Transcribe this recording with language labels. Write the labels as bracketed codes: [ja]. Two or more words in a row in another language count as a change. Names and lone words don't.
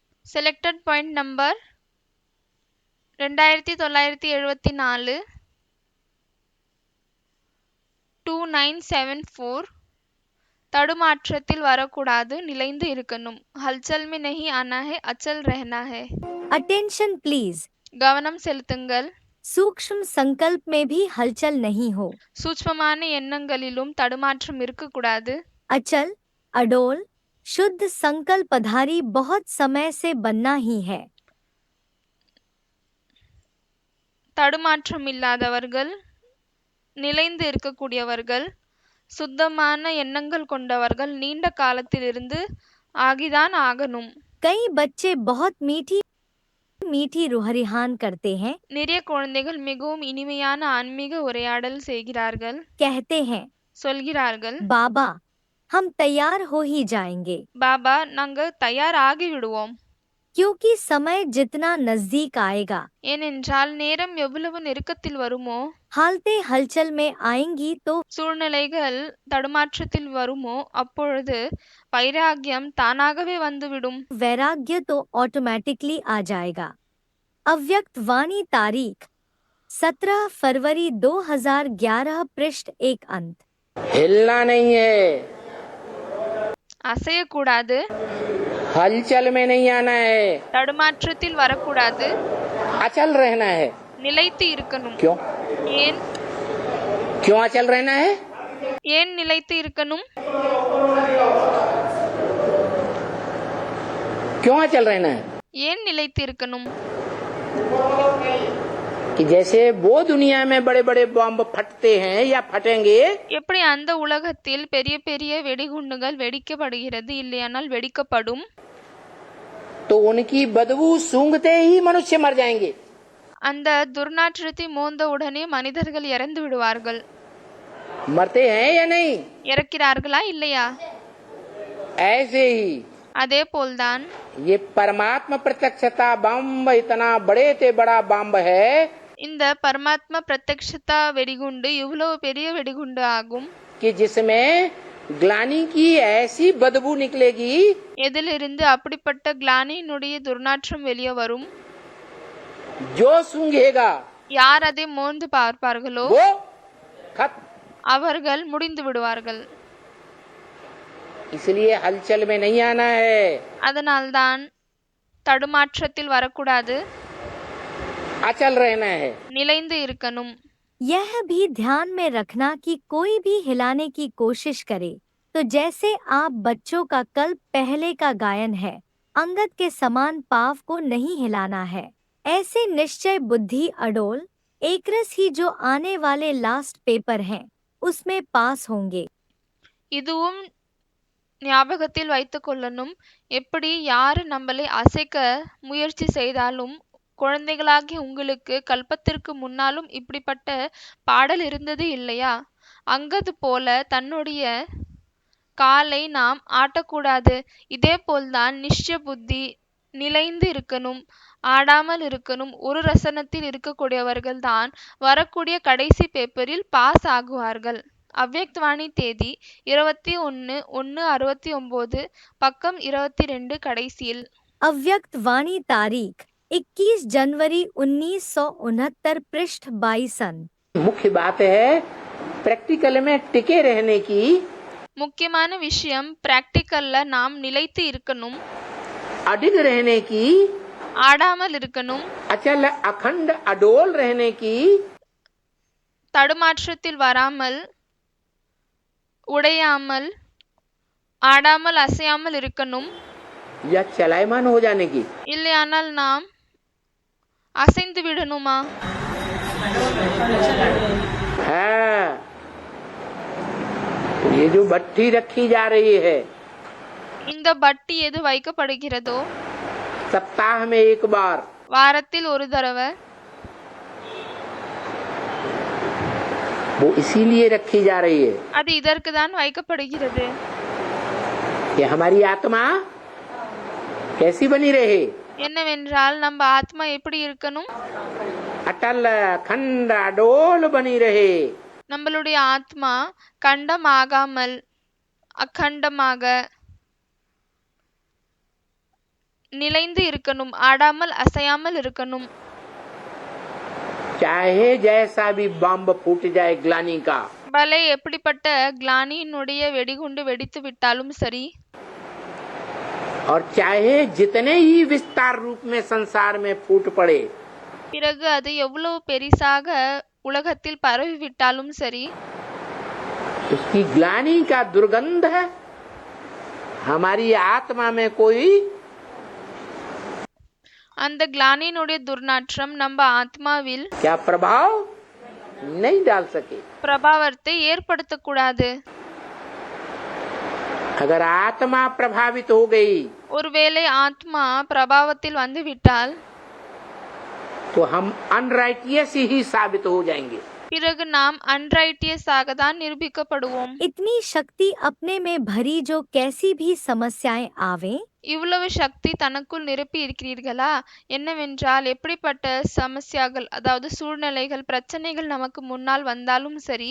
[en] Selected point number [ta] 2974 2974 தடுமாற்றத்தில் வரக்கூடாது நிலைந்து இருக்கணும். [hi] हलचल में नहीं आना है अचल रहना है. [en] attention please, [ta] கவனம் செலுத்துங்கள். [hi] सूक्ष्म संकल्प में भी हलचल नहीं हो. [ta] சூட்சுமமான எண்ணங்களிலும் தடுமாற்றம் இருக்கக்கூடாது. [hi] अचल, अडोल, शुद्ध संकल्पधारी बहुत समय से बनना ही है. [ta] தடுமாற்றம் இல்லாதவர்கள், நிலைந்து இருக்கக்கூடியவர்கள், சுத்தமான எண்ணங்கள் கொண்டவர்கள் நீண்ட காலத்திலிருந்து ஆகிதான் ஆகணும். [hi] कई बच्चे बहुत मीठी मीठी रुहरिहान करते हैं. [ta] நிறைய குழந்தைகள் மிகவும் இனிமையான ஆன்மீக உரையாடல் செய்கிறார்கள். [hi] कहते हैं, [ta] சொல்கிறார்கள், [hi] बाबा हम तैयार हो ही जाएंगे. [ta] பாபா நாங்க தயார் ஆகி விடுவோம். [hi] क्योंकि समय जितना नजदीक आएगा, [ta] ஏனென்றால் நேரம் எவ்வளவு நெருக்கத்தில் வருமோ, [hi] हालतें हलचल में आएंगी तो [ta] சூழ்நிலைகள் தடுமாற்றத்தில் வருமோ அப்பொழுது வைராகியம் தானாகவே வந்துவிடும். [hi] वैराग्य तो ऑटोमेटिकली आ जाएगा. अव्यक्त वाणी तारीख 17 फरवरी 2011 पृष्ठ 1 अंत. हिलना नहीं है, [ta] அசையக்கூடாது, [hi] हलचल में नहीं आना है, [ta] தடுமாற்றத்தில் வரக்கூடாது, [hi] अचल रहना है. [ta] நிலைத்து இருக்கணும். [hi] क्यों [ta] ஏன் [hi] क्यों अचल रहना है? [ta] ஏன் நிலைத்து இருக்கணும்? [hi] क्यों अचल रहना है? [ta] ஏன் நிலைத்து இருக்கணும்? [hi] कि जैसे वो दुनिया में बड़े बड़े बम फटते हैं या फटेंगे, [ta] எப்படி அந்த உலகத்தில் பெரிய பெரிய வெடிகுண்டுகள் வெடிக்கப்படுகிறது இல்லையானால் வெடிக்கப்படும், [hi] तो उनकी बदबू सूंघते ही मनुष्य मर जाएंगे. [ta] அந்த துர்நாற்றத்தை மோந்த உடனே மனிதர்கள் இறந்து விடுவார்கள். [hi] मरते हैं या नहीं? [ta] இறக்கிறார்களா இல்லையா? [hi] ऐसे ही [ta] அதே போல்தான் [hi] ये परमात्मा प्रत्यक्षता बम इतना बड़े से बड़ा बम है [ta] இந்த பரமாத்மா பிரத்யக்ஷதா வெடிகுண்டு இவ்வளவு பெரிய வெடிகுண்டு ஆகும். [hi] कि जिसमें ग्लानी की ऐसी बदबू निकलेगी, [ta] எதிலிருந்து அப்படிப்பட்ட கிளானியினுடைய துர்நாற்றம் வெளியே வரும். [hi] जो सूंघेगा [ta] யார் அதை மோந்து பார்ப்பார்களோ [hi] वो खत्म. [ta] அவர்கள் முடிந்து விடுவார்கள். [hi] इसलिए हलचल में नहीं आना है, [ta] அதனால்தான் தடுமாற்றத்தில் வரக்கூடாது, [hi] अचल रहना है. [ta] நிலைந்து இருக்கணும். [hi] यह भी ध्यान में रखना कि कोई भी हिलाने की कोशिश करे तो जैसे आप बच्चों का कल पहले का गायन है, अंगद के समान पाव को नहीं हिलाना है. ऐसे निश्चय बुद्धि अडोल एकरस ही जो आने वाले [en] last paper [hi] हैं उसमें पास होंगे. [ta] இதுவும் ஞாபகத்தில் வைத்துக் கொள்ளணும். எப்படி யாரு நம்மளை அசைக்க முயற்சி செய்தாலும் குழந்தைகளாகி உங்களுக்கு கல்பத்திற்கு முன்னாலும் இப்படிப்பட்ட பாடல் இருந்தது இல்லையா? அங்கது போல தன்னுடைய காலை நாம் ஆட்டக்கூடாது. இதே போல்தான் நிச்சய புத்தி நிலைந்து இருக்கணும், ஆடாமல் இருக்கணும். ஒரு ரசனத்தில் இருக்கக்கூடியவர்கள் தான் வரக்கூடிய கடைசி [en] paper pass [ta] ஆகுவார்கள். அவ்யக்தவாணி தேதி 21/1/69 பக்கம் 22 கடைசியில். [hi] अव्यक्त वाणी तारीख 21 जनवरी 1969 पृष्ठ 22 अंत. मुख्य बात है प्रैक्टिकल में टिके रहने की, [ta] முக்கியமான விஷயம் பிராக்டிக்கல்ல நாம் நிலைத்து இருக்கணும், [hi] अडिग रहने की, [ta] ஆடாமல் இருக்கணும், [hi] अचल अखंड अडोल रहने की, [ta] தடுமாற்றத்தில் வராமல் உடையாமல் ஆடாமல் அசையாமல் இருக்கணும். [hi] या चलायमान हो जाने की. [ta] இல்லையானால் நாம் அசைந்து விடணுமா? [hi] हाँ, ये जो भट्टी रखी जा रही है, [ta] இந்த பட்டி எது வைக்கப்படுகிறதோ [hi] सप्ताह में एक बार, [ta] வாரத்தில் ஒரு தடவை, [hi] वो इसीलिए रखी जा रही है [ta] அது இதற்கு தான் வைக்கப்படுகிறது. [hi] कि हमारी आत्मा कैसी बनी रहे, [ta] என்னவென்றால் நம்ம ஆத்மா எப்படி இருக்கணும்? [hi] अटल अखंड अडोल बनी रहे. [ta] நம்மளுடைய ஆத்மா கண்டம் ஆகாமல் அகண்டமாக நிலைந்து இருக்கணும், ஆடாமல் அசையாமல் இருக்கணும். [hi] चाहे जैसा भी बम फूट जाए ग्लानी का, [ta] பலே எப்படிப்பட்ட கிளானியினுடைய வெடிகுண்டு வெடித்து விட்டாலும் சரி, [hi] और चाहे जितने ही विस्तार रूप में संसार में फूट पड़े, [ta] பிறகு அது எவ்வளவு பெரிசாக உலகத்தில் பரவி விட்டாலும் சரி, [hi] उसकी ग्लानी का दुर्गंध है हमारी आत्मा में कोई [ta] அந்த கிளானியினுடைய துர்நாற்றம் நம்ம ஆத்மாவில் [hi] क्या प्रभाव नहीं डाल सके। [ta] பிரபாவத்தை ஏற்படுத்தக்கூடாது. [hi] अगर आत्मा प्रभावित हो गई [ta] ஒருவேளை ஆத்மா பிரபாவத்தில் வந்து விட்டால் [hi] तो हम अनराइटियस ही साबित हो जाएंगे। [ta] பிறகு நாம் அன்ரைட்டியஸாக தான் நிரூபிக்கப்படுவோம். [hi] इतनी शक्ति अपने में भरी जो कैसी भी समस्याएं आवे, [ta] இவ்வளவு சக்தி தனக்குள் நிரப்பி இருக்கிறீர்களா? என்னவென்றால் எப்படிப்பட்ட சமஸ்யாக்கள், அதாவது சூழ்நிலைகள், பிரச்சனைகள் நமக்கு முன்னால் வந்தாலும் சரி,